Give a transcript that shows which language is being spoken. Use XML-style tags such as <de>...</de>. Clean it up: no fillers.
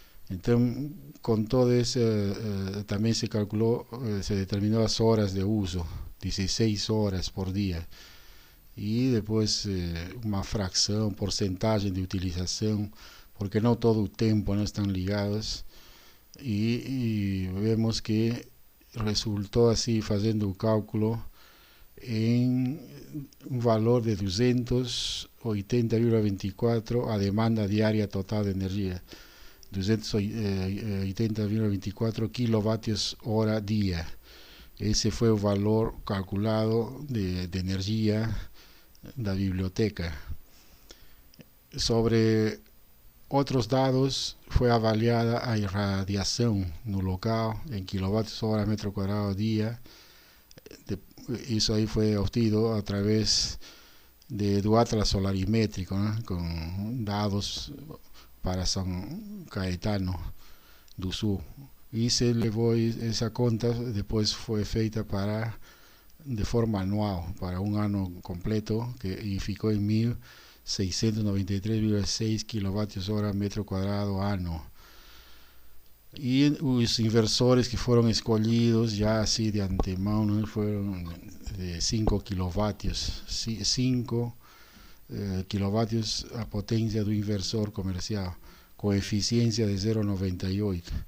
<pt>Então, com todo isso, também se calculou, se determinou as horas de uso, 16 horas por dia. E depois uma fração, porcentagem de utilização, porque não todo o tempo não estão ligados, e vemos que resultou assim, fazendo o cálculo,</pt> <es>en un valor de 280,24 a demanda diaria total de energía. 280,24 kilovatios hora día. Ese fue el valor calculado de energía de la biblioteca. Sobre otros</es> <pt>dados,</pt> <es>fue</es> <pt>avaliada</pt> <es>a irradiación</es> <pt>no local</pt> <es>en kilovatios hora metro cuadrado día. Eso ahí fue obtenido a través de do Atlas Solarimétrico, ¿no? Con</es> <pt>dados</pt> <es>para San Caetano do Sul. Y se elevó esa</es> <pt>conta,</pt> <es>después fue</es> <pt>feita</pt> <es>de forma anual, para un año completo, y</es> <pt>ficó</pt> <es>en 1693,6 kilovatios hora metro cuadrado año. Y los inversores que fueron escogidos ya así de antemano fueron de 5 kilovatios, 5 kilovatios</es> <pt>a potencia do inversor comercial,</pt> <es>con eficiencia de 0,98.</es>